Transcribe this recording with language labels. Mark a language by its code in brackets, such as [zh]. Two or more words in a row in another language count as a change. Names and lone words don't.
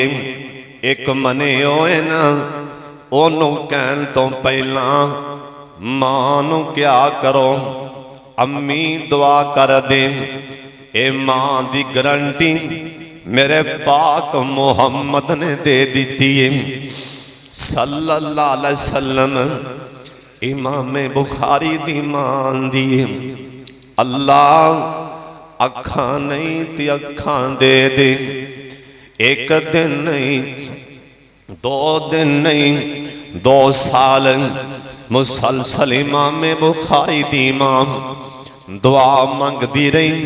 [pa] اِک منے ہوئے نا، اوہنوں کہن تو پہلا ماں نوں کیا کرو، امی دعا کر دے. اے ماں دی گارنٹی میرے پاک محمد نے دے دی ہے [ar] صلى الله عليه وسلم. [pa] امام بخاری دی ماں دی اللہ اکھاں نہیں تے اکھاں دے دے، اِک دن نہیں 2 دن نہیں 2 سال مسلسل امام بخاری دی ماں دعا منگدی رہی.